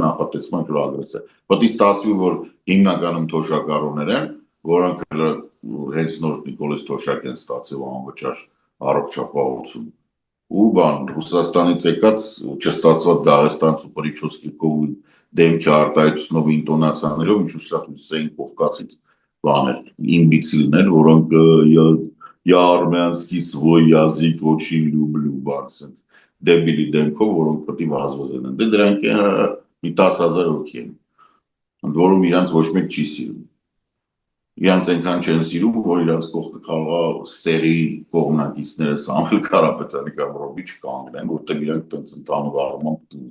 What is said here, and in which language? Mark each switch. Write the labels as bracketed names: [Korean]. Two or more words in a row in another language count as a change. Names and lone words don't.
[Armenian] նախատեսվում է ագրեսիա։ Պետք է ստացվի, որ հիմնականում թոշակառուներ են, որոնք հենց նոր Նիկոլես Թոշակ են ստացել անվճար առողջապահություն։ Ու բան Ռուսաստանից եկած չստացված Դաղեստանցու Պրիչոսկիկով դեմքի արտահայտությունով ինտոնացիաներով ինչ-որ շատ ուսային կովկասից բաներ, իմբիցիլներ, որոնք [Russian] я армянский свой язык очень люблю, [Armenian] բան ասենց դեբիլի դեմքով, որոնք պետք է վազվզեն են։ Դե դրանք մի 10,000 հոգի են։ Ընդ որում իրանց ոչ մեկ չի սիրում։ Իրանց այնքան չեն սիրում, որ իրանց կողքը կարող է սերի կողմնակիցները Սամվել Կարապետյանի կամ Ռոբիչ կանգնեն, որտեղ իրանք տենց ընդհանուր առմամբ